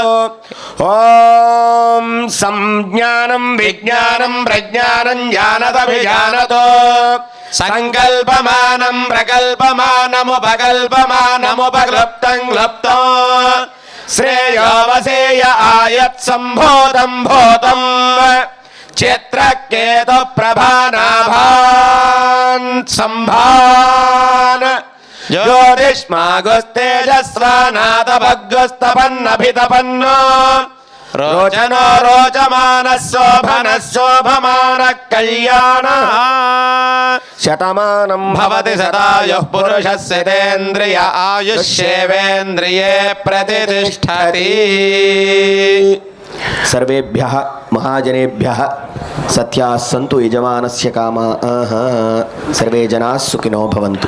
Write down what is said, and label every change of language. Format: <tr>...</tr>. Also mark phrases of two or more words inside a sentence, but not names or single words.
<sa>ॐ संज्ञानं विज्ञानं प्रज्ञानं जानतभिजानतो संकल्पमानं प्रकल्पमानमुपकल्पमानमुपक्लृप्तं क्लृप्तो श्रेयो वसेय आयत् सम्भूतं भूतं चित्रकेतु प्रभानाभान् सम्भान् ज्योतिष्मागुस्तेजस्वानादभग्गस्तपन्नभितपन्नो రోచనో రోచమానః శోభనః శోభమానః కళ్యాణః శతమానం భవతి శతాయుః పురుషస్యేంద్రియ ఆయుష్యేవేంద్రియే ప్రతిష్ఠతి. సర్వేభ్యః మహాజనేభ్యః సత్యాః సంతు యజమానస్య కామాః సర్వే జనాః సుఖినో భవంతు.</sa>